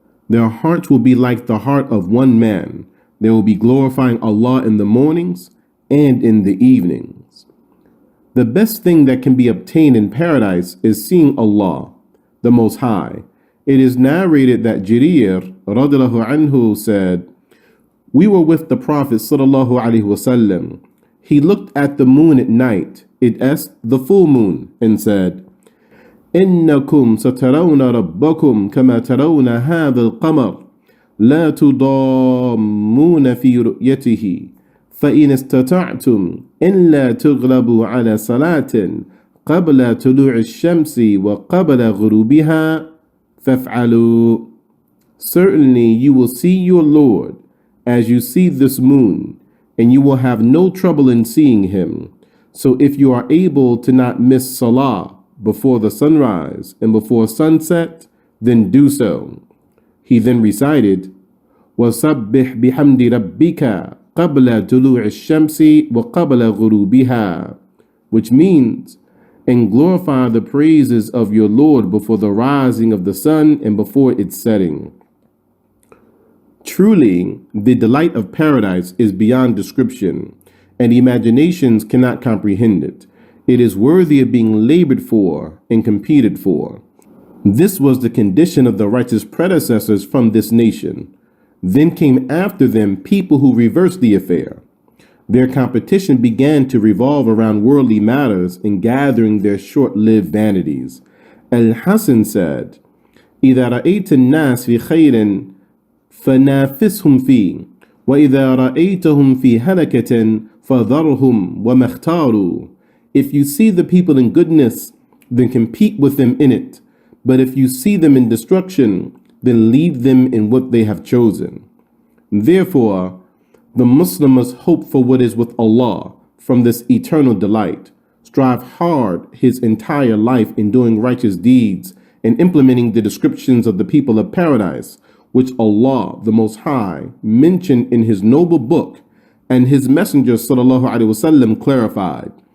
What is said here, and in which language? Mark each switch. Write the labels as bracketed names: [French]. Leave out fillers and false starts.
[English] Their hearts will be like the heart of one man. They will be glorifying Allah in the mornings and in the evenings. The best thing that can be obtained in paradise is seeing Allah, the Most High. It is narrated that Jarir radiallahu anhu said, we were with the Prophet sallallahu alaihi wasallam. He looked at the moon at night, the full moon, and said, إنكم سترون ربكم كما ترون هذا القمر لا تضامون في رؤيته فإن استطعتم إلا تغلبوا على صلاة قبل طلوع الشمس وقبل غروبها فافعلوا. Certainly you will see your Lord as you see this moon, and you will have no trouble in seeing him. So if you are able to not miss salah before the sunrise and before sunset, then do so." He then recited, [Arabic] وَسَبِّحْ بِحَمْدِ رَبِّكَ قَبْلَ طُلُوعِ الشَّمْسِ وَقَبْلَ غُرُوبِهَا, [English] which means, "And glorify the praises of your Lord before the rising of the sun and before its setting." Truly, the delight of paradise is beyond description, and imaginations cannot comprehend it. It is worthy of being labored for and competed for. This was the condition of the righteous predecessors from this nation. Then came after them people who reversed the affair. Their competition began to revolve around worldly matters and gathering their short-lived vanities. Al-Hasan said, [Arabic] إِذَا رَأَيْتَ النَّاسِ فِي خَيْرٍ فَنَافِسْهُمْ فِيهِ وَإِذَا رَأَيْتَهُمْ فِي هَلَكَةٍ فَذَرْهُمْ وَمَا اخْتَارُوا. [English] If you see the people in goodness, then compete with them in it. But if you see them in destruction, then leave them in what they have chosen. Therefore, the Muslim must hope for what is with Allah from this eternal delight, strive hard his entire life in doing righteous deeds and implementing the descriptions of the people of paradise, which Allah, the Most High, mentioned in His noble book and His Messenger ﷺ clarified,